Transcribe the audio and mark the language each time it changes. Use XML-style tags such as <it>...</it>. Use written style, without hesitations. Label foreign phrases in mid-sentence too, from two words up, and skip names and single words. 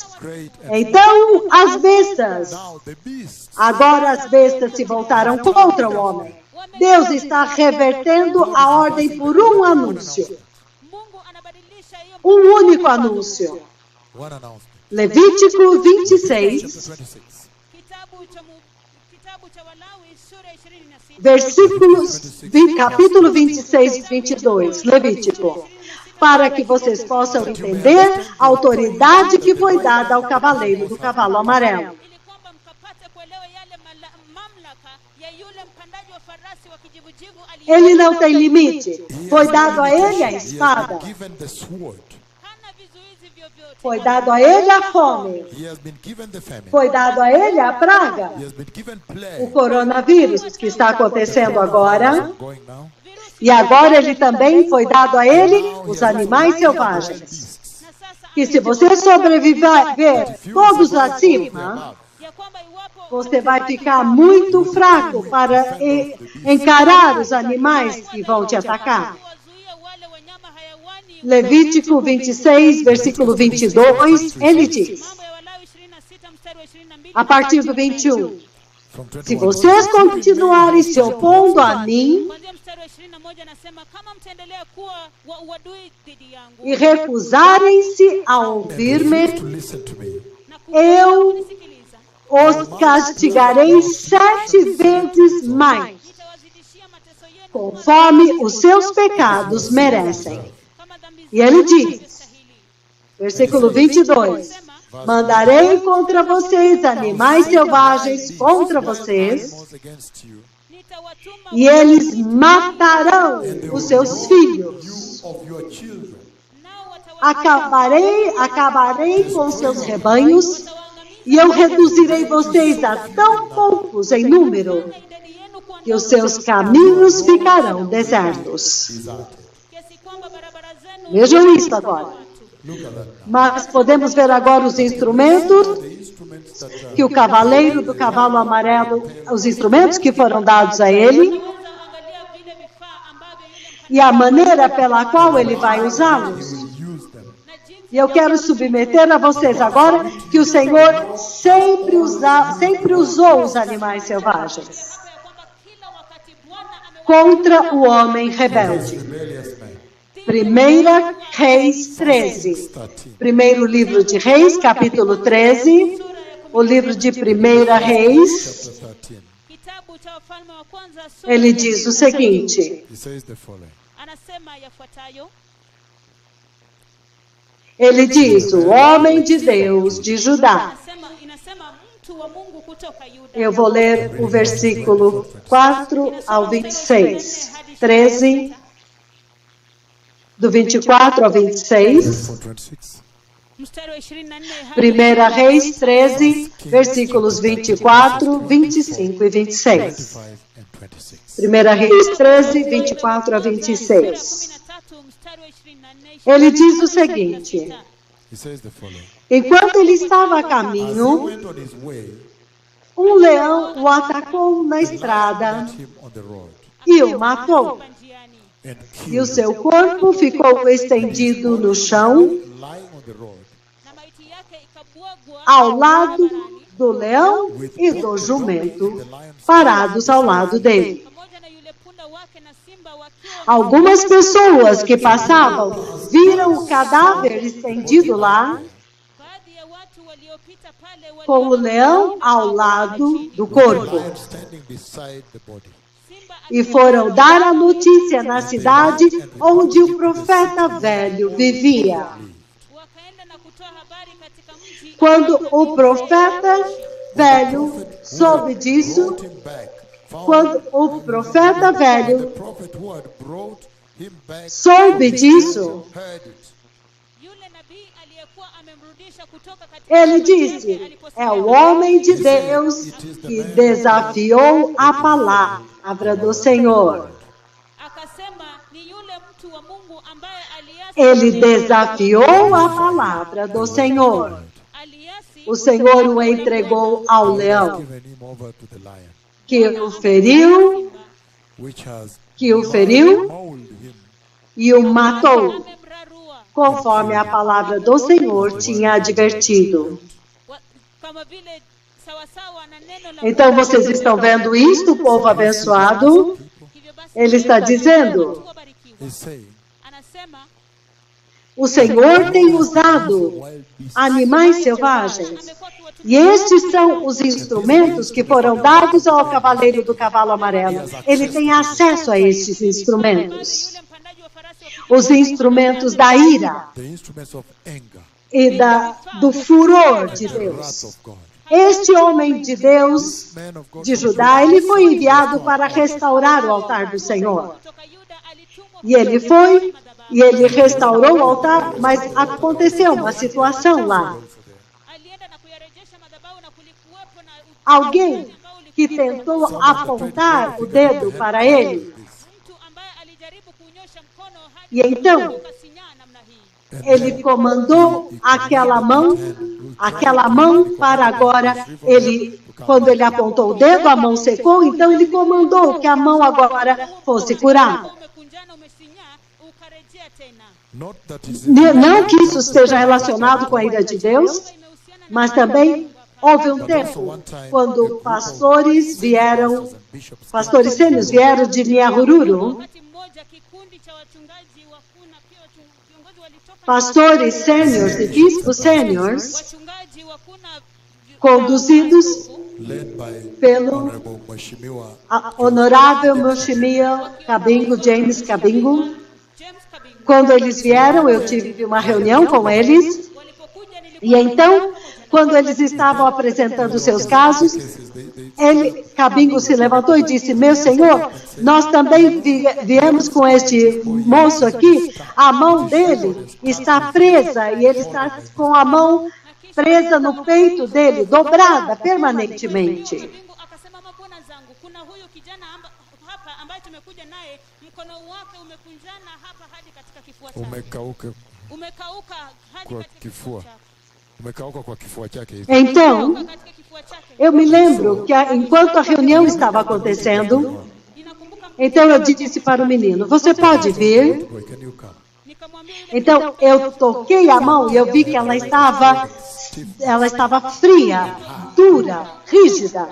<en>great and</en> <pt>Então as bestas,</pt> <en>now the beasts</en> <pt>agora as bestas se voltaram contra o homem. Deus está revertendo a ordem por um anúncio,</pt> <sw>Mungu anabadilisha hiyo</sw> <pt>um único anúncio.</pt> <en>one announcement.</en> <pt>Levítico 26,</pt> <en>Chapter 26.</en> <sw>kitabu cha Walawi sura 26,</sw> <pt>versículos, capítulo 26, 22, Levítico. Para que vocês possam entender a autoridade que foi dada ao cavaleiro do cavalo amarelo.</pt> <sw>ili kwamba mkapate kuelewa yale mamlaka ya yule mpandaji wa farasi wa kijivujivu</sw> <pt>Ele não tem limite. Foi dado a ele a</pt> <en>He has</en> <pt>espada.</pt> <en>been given the sword.</en> <sw>hana vizuizi vyovyote.</sw> <pt>Foi dado a ele a fome.</pt> <en>He has been given the famine.</en> <pt>Foi dado a ele a praga.</pt> <en>He has been given</en> <pt>O</pt> <en>plague.</en> <pt>coronavírus que está acontecendo agora.</pt> <en>Going now.</en> <pt>E agora ele também foi dado a ele os animais selvagens.</pt> <sw>Na sasa</sw> <pt>Que se você sobreviver todos acima,</pt> <sw>ya kwamba iwapo</sw> <pt>você vai ficar muito fraco para encarar os animais que vão te atacar.</pt> <sw>wazuia wale wanyama hayawani,</sw> <pt>Levítico 26, versículo 22, ele diz,</pt> <sw>mambo ya Walawi 26 mstari wa 22,</sw> <pt>a partir do 21,</pt> <en>From</en> <pt>se</pt> <en>21.</en> <pt>vocês continuarem se opondo a mim</pt> <sw>kuanzia mstari wa 21 anasema, kama mtaendelea kuwa wa uadui dhidi yangu</sw> <pt>e recusarem-se a</pt> <en>And</en> <pt>ouvir-me,</pt> <en>refuse to listen to me.</en> <sw>na</sw> <pt>eu</pt> <sw>kunisikiliza,</sw> <pt>os castigarei 7 vezes mais,</pt> <sw>nitawazidishia mateso yenu</sw> <pt>conforme os seus pecados merecem.</pt> <sw>kama dhambi</sw> <pt>E ele diz,</pt> <sw>stahili.</sw> <pt>versículo 22, mandarei contra vocês animais selvagens contra vocês,</pt> <en>Animals against you,</en> <sw>Nitawatuma</sw> <pt>e eles matarão os seus filhos.</pt> <en>you of your children.</en> <sw>nao</sw> <pt>Acabarei com seus rebanhos, e eu reduzirei vocês a tão poucos em número,</pt> <sw>idadi yenu kuwa</sw> <pt>que os seus caminhos ficarão desertos.</pt> <en>Deserted.</en> <sw>kiasi kwamba barabara zenu</sw> <pt>Vejam isso agora.</pt> <en>Look at that now.</en> <pt>Mas podemos ver agora os instrumentos</pt> <en>The instruments that</en> <pt>que o cavaleiro do cavalo amarelo, os instrumentos que foram dados a ele,</pt> <sw>angalia vile vifaa ambavyo yule</sw> <pt>e a maneira pela qual ele vai usá-los.</pt> <en>will use them.</en> <sw>na jinsi</sw> <pt>E eu quero submeter a vocês agora que o Senhor sempre usou os animais selvagens contra o homem rebelde.</pt> <en>Rebellious man.</en> <pt>1 Reis 13. Primeiro livro de Reis, capítulo 13. O livro de 1 Reis,</pt> <en>Chapter 13.</en> <sw>Kitabu cha Wafalme wa Kwanza sura</sw> <pt>ele</pt> <sw>ya</sw> <pt>diz o</pt> <sw>13.</sw> <pt>seguinte.</pt> <en>He says the following.</en> <sw>Anasema yafuatayo:</sw> <pt>Ele diz, o homem de Deus de Judá.</pt> <sw>Inasema mtu wa Mungu kutoka Yuda.</sw> <pt>Eu vou ler o versículo 4 ao 26. 13, do 24 ao 26. 26.</pt> <sw>Mstari wa 24</sw> <pt>1 Reis 13, versículos 24, 25 e 26.</pt> <en>25 and 26.</en> <pt>1 Reis 13, 24 a 26. 13,</pt> <sw>mstari wa 24.</sw> <pt>Ele diz o seguinte.</pt> <en>He says the following.</en> <pt>Enquanto ele estava a</pt> <en>As he</en> <pt>caminho,</pt> <en>went on his way,</en> <pt>um leão o atacou na estrada</pt> <en>met him on the road</en> <pt>e o matou.</pt> <sw>Njiani.</sw> <en>and</en> <pt>E o</pt> <en>killed</en> <pt>seu corpo ficou estendido no chão,</pt> <en>him, lying on the road</en> <sw>Na maiti yake ikabwagwa</sw> <pt>ao lado do leão e do jumento, parados ao lado dele.</pt> <sw>pamoja na yule punda wake na simba wakiwa</sw> <pt>Algumas pessoas que passavam viram o cadáver estendido lá,</pt> <sw>baadhi ya watu waliopita pale</sw> <pt>com o leão ao lado do corpo.</pt> <en>lion standing beside the body.</en> <sw>simba</sw> <pt>E foram dar a notícia na cidade onde o profeta velho vivia.</pt> <sw>wakaenda na kutoa habari katika mji.</sw> <pt>Quando o profeta velho soube disso,</pt> <en>Brought him back. Found</en> <pt>quando o profeta</pt> <en>the</en> <pt>velho</pt> <en>prophet who had brought him back</en> <pt>soube disso,</pt> <en>heard it.</en> <sw>Yule nabii aliyekuwa amemrudisha kutoka katika</sw> <pt>ele</pt> <sw>nchi yake</sw> <pt>disse,</pt> <sw>aliposema,</sw> <pt>é o homem de Deus que desafiou a palavra do Senhor.</pt> <sw>akasema ni yule mtu wa Mungu ambaye aliasi</sw> <pt>Ele desafiou a palavra do Senhor.</pt> <sw>aliasi</sw> <pt>O Senhor o entregou ao leão,</pt> <en>Given him over to the lion,</en> <pt>que o feriu,</pt> <en>which has mauled him</en> <pt>e o matou,</pt> <sw>amemrarua</sw> <pt>conforme a palavra do Senhor tinha advertido.</pt> <sw>kama vile sawasawa na neno la</sw> <pt>Então vocês estão vendo isto, povo abençoado?</pt> <sw>hivyo basi</sw> <pt>Ele está dizendo,</pt> <sw>watu wabarikiwa.</sw> <en>is saying,</en> <sw>Anasema</sw> <pt>o Senhor tem usado animais selvagens. E estes são os instrumentos que foram dados ao cavaleiro do cavalo amarelo. Ele tem acesso a estes instrumentos.</pt> <sw>yule mpandaji wa farasi wa</sw> <pt>Os instrumentos da ira</pt> <en>the instruments of anger,</en> <pt>e do furor de</pt> <en>the wrath</en> <pt>Deus.</pt> <en>of God.</en> <pt>Este homem de Deus</pt> <en>Man of God</en> <pt>de Judá, ele foi enviado para restaurar o altar do Senhor.</pt> <sw>kutoka Yuda alitumwa</sw> <pt>E ele foi, e ele restaurou o altar, mas aconteceu uma situação lá.</pt> <sw>alienda na kuyarejesha madhabahu na kulikuwepo na</sw> <pt>Alguém que tentou apontar o dedo para ele.</pt> <sw>mtu ambaye alijaribu kunyosha mkono hadi</sw> <pt>E então,</pt> <sw>ukasinyaa namna hii.</sw> <pt>ele comandou aquela mão para agora, quando ele apontou o dedo, a mão secou, então ele comandou que a mão agora fosse curada.</pt> <sw>Umekunjana umesinyaa ukarejea tena.</sw> <en>Not that is</en> <pt>Não que isso esteja relacionado com a ira de Deus,</pt> <sw>Imehusiana na</sw> <pt>mas também houve um tempo quando pastores sênios vieram de Nyahururu,</pt> <sw>wakati mmoja kikundi cha wachungaji wakuu na pia viongozi walitoka</sw> <pt>pastores sêniors e bispos sêniors,</pt> <sw>wachungaji wakuu na</sw> <pt>conduzidos</pt> <en>led by</en> <pt>pelo</pt> <en>Honorable Mheshimiwa</en> <pt>honorável Mheshimiwa Kabingo, James Kabingo. James Kabingo. Quando eles vieram, eu tive uma reunião com eles,</pt> <sw>Walipokuja</sw> <pt>e então, quando eles estavam apresentando seus casos, Kabingo se levantou e disse, meu senhor, nós também viemos com este moço aqui, a mão dele está presa, e ele está com a mão presa no peito dele, dobrada permanentemente.</pt> <sw>Kabingo akasema, mabwana zangu, kuna huyu kijana hapa ambaye tumekuja naye, mkono wake umekunjana hapa hadi katika kifua chake. Umekauka hadi kwa katika kifua. chake. Umekauka kwa kifua chake hivi.</sw> <pt>Então,</pt> <sw>Katika kifua chake.</sw> <pt>eu me lembro que enquanto a reunião estava acontecendo,</pt> <sw>Ninakumbuka</sw> <pt>então eu disse para o menino, você pode vir?</pt> <en>Boy, can you come?</en> <pt>Então, eu toquei a mão e eu vi que ela estava fria, dura, rígida.</pt>